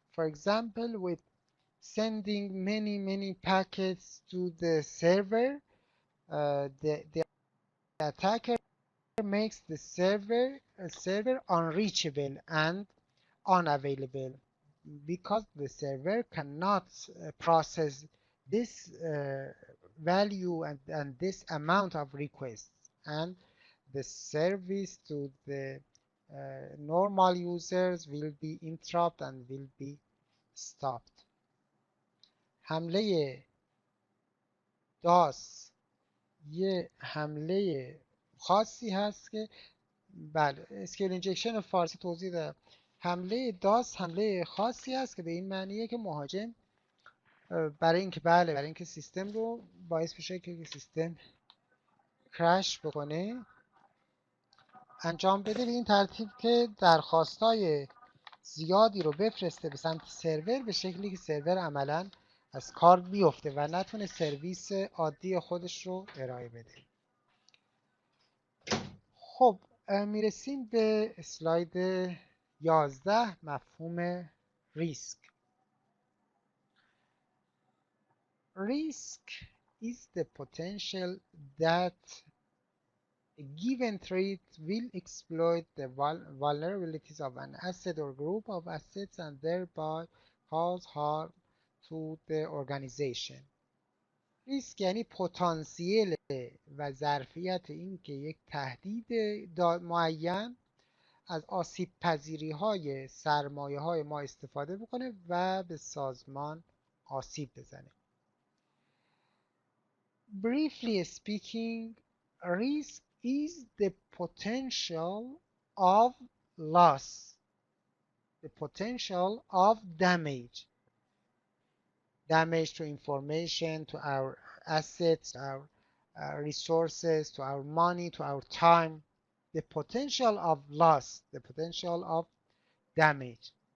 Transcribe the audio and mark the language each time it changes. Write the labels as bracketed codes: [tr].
[en] For example, with sending many packets to the server, the attacker makes the server unreachable and unavailable because the server cannot process this value and this amount of requests, and the service to the normal users will be interrupted and will be stopped. [fa] حمله DOS یه حمله خاصی هست که بله اسکیل اینجکشن فارسی توضیح دادم. حمله داس حمله خاصی هست که به این معنیه که مهاجم برای اینکه سیستم رو باعث بشه که سیستم کرش بکنه انجام بده به این ترتیب که درخواستای زیادی رو بفرسته به سمت سرور به شکلی که سرور عملاً از کار بیفته و نتونه سرویس عادی خودش رو ارائه بده. خب میرسیم به اسلاید 11 مفهوم ریسک. [en] Risk is the potential that a given threat will exploit the vulnerabilities of an asset or group of assets and thereby cause harm to the organization. [fa] ریسک یعنی پتانسیل و ظرفیت این که یک تهدید معین از آسیب پذیری های سرمایه های ما استفاده بکنه و به سازمان آسیب بزنه. [en] Briefly speaking, risk is the potential of loss, the potential of damage, damage to information, to our assets, our resources, to our money, to our time, the potential of loss, the potential of damage.